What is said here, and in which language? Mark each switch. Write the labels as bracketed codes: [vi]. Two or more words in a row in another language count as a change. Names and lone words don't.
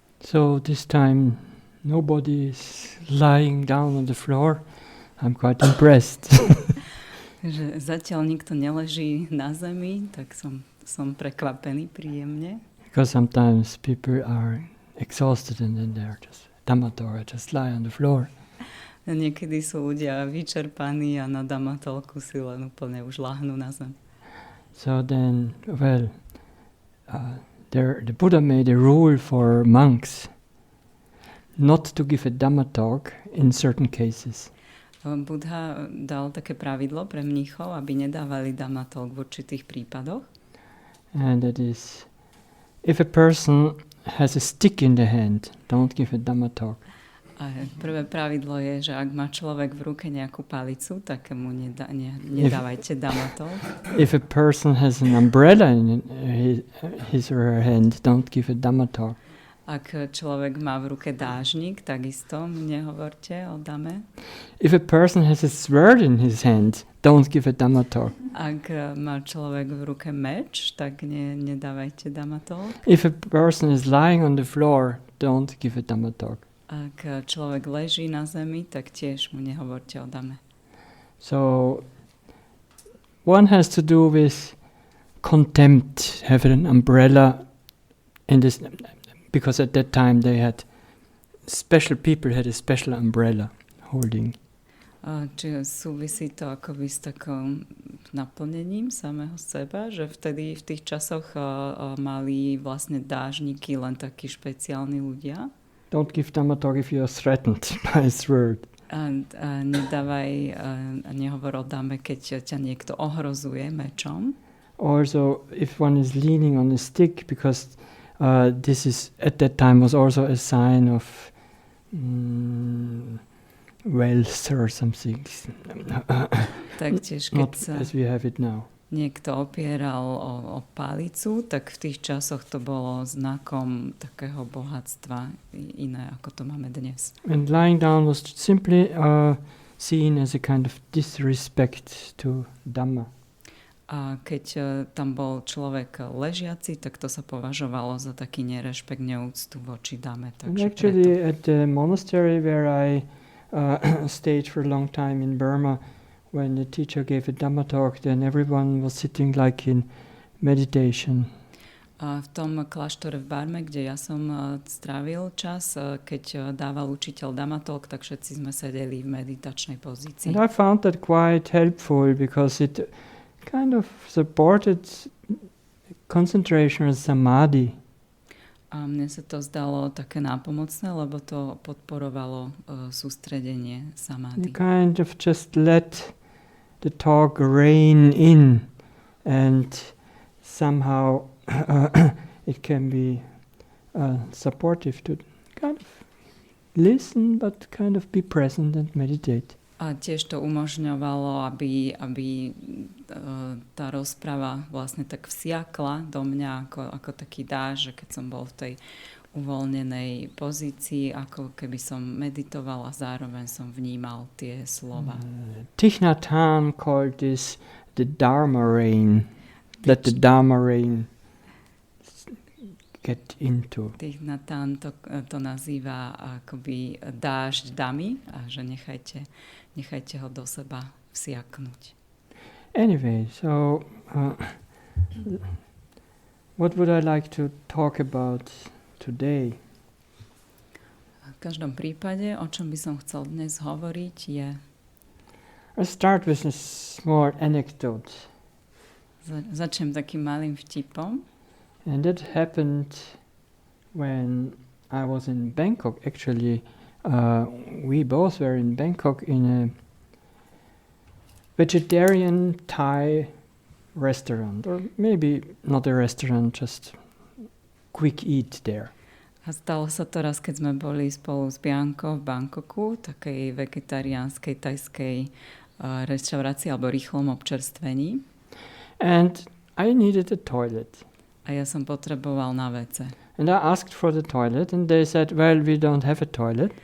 [en] So this time nobody is lying down on the floor. I'm quite impressed. [sk] Že zatiaľ nikto neleží na zemi, tak som prekvapený príjemne. [en] Because sometimes people are exhausted and then they're just dhammatalk, just lie on the floor. [sk] Niekedy sú ľudia vyčerpaní a na dhammatalku si len úplne už láhnú na zem. [en] So then, the Buddha made a rule for monks not to give a dhammatalk in certain cases. [sk] Buddha dal také pravidlo pre mníchov, aby nedávali dhammatalk v určitých prípadoch. [en] And that is, if a person has a stick in the hand, don't give a dhammatalk. [sk] A prvé pravidlo je, že ak má človek v ruke nejakú palicu, tak mu nedávajte dhammatalk. [en] If a person has an umbrella in his or her hand, don't give a dhammatalk. [sk] Ak človek má v ruke dážnik, takisto nehovorte o dame. [en] If a person has a sword in his hand, don't give a dhammatalk. [sk] Ak má človek v ruke meč, tak nedávajte dhammatalk. [en] If a person is lying on the floor, don't give a dhammatalk. [sk] Ak človek leží na zemi, tak tiež mu nehovorte o dame. [en] So one has to do with contempt, have an umbrella in this. Because at that time they had people had a special umbrella holding. [sk] Čiže súvisí to akoby s takým naplnením samého seba, že vtedy v tých časoch mali vlastne dážniky len takí špeciálni ľudia. [en] Don't give dhammatalk if you are threatened by a sword. [sk] A nehovor o dame, keď ťa niekto ohrozuje mečom. [en] Also, if one is leaning on a stick, because this is at that time was also a sign of wealth or something. [sk] Taktiež, [en] Not [sk] keď sa [en] as we have it now. [sk] Niekto opieral o palicu, tak v tých časoch to bolo znakom takého bohatstva iné, ako to máme dnes. [en] And lying down was simply seen as a kind of disrespect to Dhamma. [sk] A keď tam bol človek ležiaci, tak to sa považovalo za taký nerešpekt, neúctu voči dame. [en] Actually, at the monastery where I stayed for a long time in Burma, when the teacher gave a Dhamma talk, then everyone was sitting like in meditation. [sk] A v tom kláštore v Barme, kde ja som strávil čas, keď dával učiteľ dhammatalk, tak všetci sme sedeli v meditačnej pozícii. [en] And I found that quite helpful because it kind of supported concentration and samadhi. [sk] A mne sa to zdalo také nápomocné, lebo to podporovalo sústredenie samadhi. [en] You kind of just let the talk rain in and somehow it can be supportive to kind of listen but kind of be present and meditate. [sk] A tiež to umožňovalo, aby tá rozprava vlastne tak vsiakla do mňa ako taký dáž, že keď som bol v tej uvoľnenej pozícii, ako keby som meditoval a zároveň som vnímal tie slova. [en] Thich Nhat Hanh called this the Dharma rain. Let the Dharma rain get into. [sk] Thich Nhat Hanh to nazýva akoby dážď damy a že nechajte ho do seba vsiaknúť. [en] Anyway, so what would I like to talk about today? [sk] V každom prípade, o čom by som chcel dnes hovoriť, je... [en] I'll start with a small anecdote. [sk] Začnem takým malým vtipom. [en] And that happened when I was in Bangkok. Actually, we both were in Bangkok in a vegetarian Thai restaurant, or maybe not a restaurant, just quick eat there. [sk] A stalo sa to raz, keď sme boli spolu s Biankou v Bangkoku, takej vegetariánskej tajskej reštaurácii alebo rýchlom občerstvení. [en] And I needed a toilet. [sk] A ja som potreboval na WC. [en] And I asked for the toilet and they said, well, we don't have a toilet.